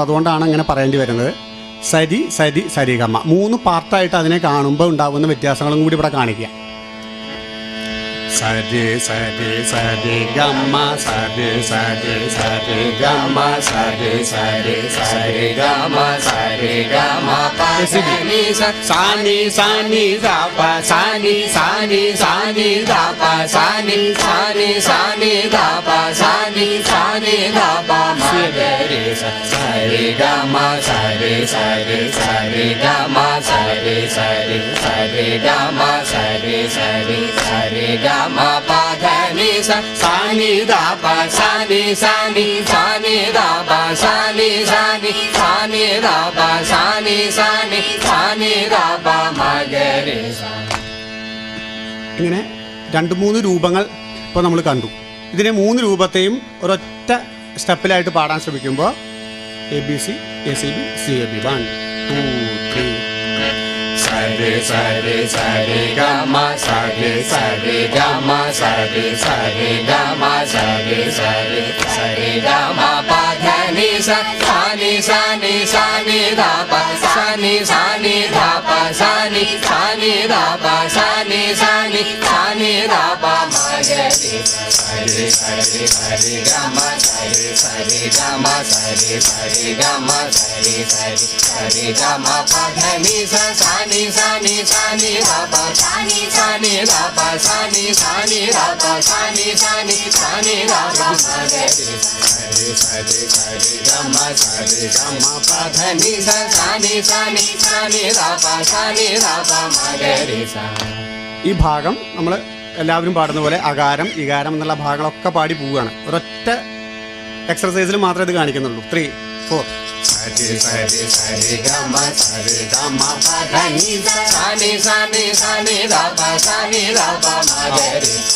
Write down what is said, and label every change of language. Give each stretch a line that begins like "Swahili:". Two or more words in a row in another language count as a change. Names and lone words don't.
Malayalam: അതുകൊണ്ടാണ് അങ്ങനെ പറയേണ്ടി വരുന്നത്. സരി സരി സരിഗമ 3 പാർട്ടായിട്ട് അതിനെ കാണുമ്പോൾ ഉണ്ടാകുന്ന വ്യത്യാസങ്ങളും കൂടി ഇവിടെ കാണിക്കുക. സരി സരി സരി ഗമ സരി സരി സരി ഗമ സരി സരി സരി ഗമ സരി ഗമ പ ni sa sa ni sa ni dha pa sa ni sa ni sa ni dha pa sa ni sa ni sa ni dha pa sa ni sa ni dha pa ma ga re sari gama sari sari sari gama sari sari sari gama sari sari sari gama pa dha ni sa sa ni dha pa sa ni sa ni sa ni dha pa sa ni sa ni sa ni dha pa sa ni sa ni sa ni dha pa ma ga re ഇങ്ങനെ 2-3 രൂപങ്ങൾ ഇപ്പോൾ നമ്മൾ കണ്ടു. ഇതിനെ 3 രൂപത്തെയും ഒരൊറ്റ സ്റ്റെപ്പിലായിട്ട് പാടാൻ ശ്രമിക്കുമ്പോൾ
English: A B C A C B C A B
Malayalam: 1 2 3 sari sari sari gama sari sari gama sari sari gama sari sari sari gama pa dha ni sa sa ni sa ni sa ni dha pa sa ni sa ni dha pa sa ni sa ni dha pa sa ni sa ni sa ni dha pa ma ga re sari sari sari gama sari sari gama sari sari gama sari sari sari gama pa dha ni sa sa ni sa ni sa ni dha pa sa ni sa ni dha pa sa ni sa ni dha pa sa ni sa ni sa ni dha pa ma ga re sari sari sari gama pa dha ni sa sa ni sa ni dha pa sa ni dha pa ma ga re sa. ഈ ഭാഗം നമ്മൾ എല്ലാവരും പാടുന്ന പോലെ അകാരം ഇകാരം എന്നുള്ള ഭാഗങ്ങളൊക്കെ പാടി പോവുകയാണ്. ഒരൊറ്റ എക്സർസൈസിൽ മാത്രമേ ഇത് കാണിക്കുന്നുള്ളൂ. 3 4 sari sari sari gama pa dha ni sa ni sa ni sa ni dha pa sa ni dha pa ma ga re